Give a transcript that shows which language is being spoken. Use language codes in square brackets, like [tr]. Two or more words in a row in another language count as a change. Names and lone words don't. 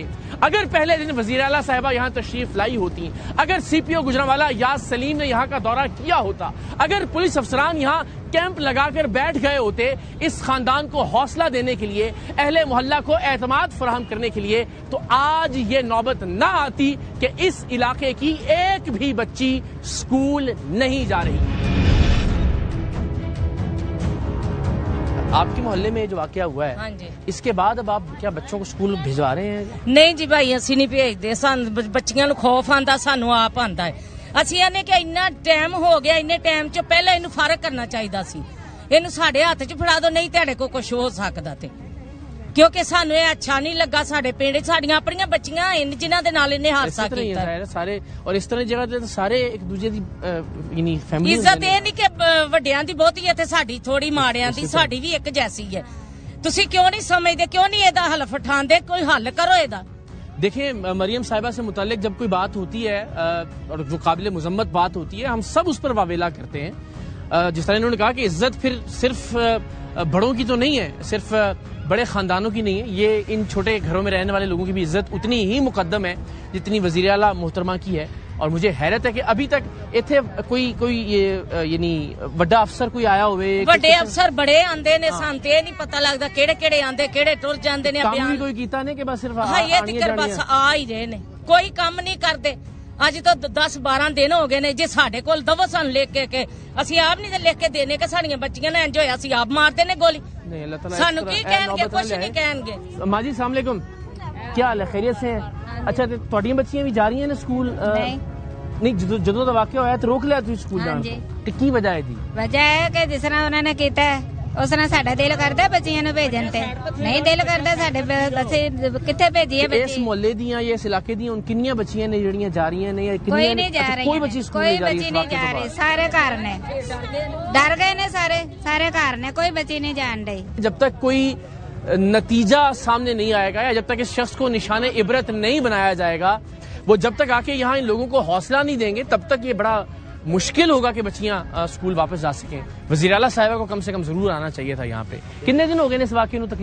[ur] اگر پہلے دن وزیر اعلیٰ صاحبہ یہاں تشریف لائی ہوتی, اگر سی پی او گجرانوالہ یاس سلیم نے یہاں کا دورہ کیا ہوتا, اگر پولیس افسران یہاں کیمپ لگا کر بیٹھ گئے ہوتے اس خاندان کو حوصلہ دینے کے لیے, اہل محلہ کو اعتماد فراہم کرنے کے لیے, تو آج یہ نوبت نہ آتی کہ اس علاقے کی ایک بھی بچی اسکول نہیں جا رہی. آپ کے محلے میں جو واقعہ ہوا ہے, ہاں جی, اس کے بعد اب آپ کیا بچوں کو اسکول بھجوا رہے ہیں؟ [pa] نہیں جی بھائی, اسی نہیں بھیجتے, بچیاں نو خوف آندا, سانو آپ آندا ہے. اسی آنے کہ اتنا ٹائم ہو گیا, اتنے ٹائم چ پہلے اینو فارغ کرنا چاہیے سی, اینو ساڈے ہاتھ چ پھڑا دو, نہیں تہاڈے کو کچھ ہو سکدا تے, کیونکہ سانو یہ اچھا نہیں لگا. ساڈے پنڈ ساڈیاں اپنیاں بچیاں جنہاں دے نال نے حادثہ کیتا ہے سارے, اور اس طرح جگہ تے سارے ایک دوسرے دی یعنی فیملی عزت یہ نہیں کہ وڈیاں دی بہتی ہے تے ساڈی تھوڑی, ماڑیاں دی ساڈی بھی ایک جیسی ہے. تسی کیوں نہیں سمجھدے, کیوں نہیں ادا حل اٹھاندے, کوئی حل کرو ادا. [ur] دیکھیں مریم صاحبہ سے متعلق جب کوئی بات ہوتی ہے اور جو قابل مذمت بات ہوتی ہے, ہم سب اس پر واویلا کرتے ہیں, جس طرح انہوں نے کہا کہ عزت پھر صرف بڑوں کی تو نہیں ہے، صرف بڑے خاندانوں کی نہیں ہے، یہ ان چھوٹے گھروں میں رہنے والے لوگوں کی بھی عزت اتنی ہی مقدم ہے جتنی وزیر اعلیٰ محترمہ کی ہے. اور مجھے حیرت ہے کہ ابھی تک اتھے کوئی یعنی بڑا افسر کوئی آیا ہوئے, [pa] بڑے افسر بڑے آندے نے, ਸਾਨੂੰ ਤੇ ਨਹੀਂ ਪਤਾ ਲੱਗਦਾ ਕਿਹੜੇ ਆਂਦੇ ਕਿਹੜੇ ਟੁਰ ਜਾਂਦੇ ਨੇ। ਕੰਮ ਵੀ ਕੋਈ ਕੀਤਾ ਨਹੀਂ ਕਿ ਬਸ ਸਿਰਫ ਹਾਂ ਇਹ ਤਿੱਕਰ ਬਸ ਆ ਹੀ ਰਹੇ ਨੇ, ਕੋਈ ਕੰਮ ਨਹੀਂ ਕਰਦੇ। ਅੱਜ ਤੋਂ 10-12 ਦਿਨ ਹੋ ਗਏ ਨੇ, ਜੇ ਸਾਡੇ ਕੋਲ ਦਵੋ ਸਾਨੂੰ ਲਿਖ ਕੇ ਅਸੀਂ ਆਪ ਨਹੀਂ ਲਿਖ ਕੇ ਦੇਣੇ ਕਿ ਸਾਡੀਆਂ ਬੱਚੀਆਂ ਨੇ ਇੰਜ ਹੋਇਆ, ਅਸੀਂ ਆਪ ਮਾਰਦੇ ਨੇ ਗੋਲੀ। ਸਾਨੂੰ ਕੀ ਕਹਿਣਗੇ, ਕੁਛ ਨਹੀਂ ਕਹਿਣਗੇ। ਮਾਂ ਜੀ [ar] السلام علیکم, [ur] کیا حال ہے، خیریت سے ہے؟ اچھا [pa] ਤੁਹਾਡੀਆਂ ਬੱਚੀਆਂ ਵੀ ਜਾ ਰਹੀਆਂ ਨੇ ਸਕੂਲ? ਨਹੀਂ ਜਦੋਂ ਦਾ ਵਾਕਿਆ ਹੋਇਆ ਤੇ ਰੋਕ ਲਿਆ ਤੁਸੀਂ ਸਕੂਲ ਜਾਣ ਤੋਂ, ਕੀ ਵਜ੍ਹਾ ਹੈ ਜੀ? ਵਜ੍ਹਾ ਹੈ ਕਿ ਜਿਸ ਤਰ੍ਹਾਂ ਉਹਨਾਂ ਨੇ ਕੀਤਾ ਉਸ ਤਰ੍ਹਾਂ ਸਾਡਾ ਦਿਲ ਕਰਦਾ ਬੱਚੀਆਂ ਨੂੰ ਭੇਜਣ ਤੇ ਨਹੀਂ ਦਿਲ ਕਰਦਾ ਸਾਡੇ, ਅਸੀਂ ਕਿੱਥੇ ਭੇਜੀਏ ਬੱਚੇ? ਇਸ ਮੁਹੱਲੇ ਦੀਆਂ ਜਾਂ ਇਸ ਇਲਾਕੇ ਦੀਆਂ ਕਿੰਨੀਆਂ ਬੱਚੀਆਂ ਨੇ ਜਿਹੜੀਆਂ ਜਾ ਰਹੀਆਂ ਨੇ? ਕੋਈ ਨਹੀਂ ਜਾ ਰਹੀ, ਕੋਈ ਬੱਚੀ ਸਕੂਲ ਨਹੀਂ ਜਾ ਰਹੀ, ਸਾਰੇ ਘਰ ਨੇ, ਡਰ ਗਏ ਨੇ ਸਾਰੇ ਘਰ ਨੇ, ਕੋਈ ਬੱਚੀ ਨਹੀਂ ਜਾਣ ਰਹੀ। [ur] جب تک کوئی نتیجہ سامنے نہیں آئے گا یا جب تک اس شخص کو نشان عبرت نہیں بنایا جائے گا، وہ جب تک آ کے یہاں ان لوگوں کو حوصلہ نہیں دیں گے، تب تک یہ بڑا مشکل ہوگا کہ بچیاں اسکول واپس جا سکیں. وزیر اعلیٰ صاحبہ کو کم سے کم ضرور آنا چاہیے تھا یہاں پے۔ کتنے دن ہو گئے اس واقعے میں?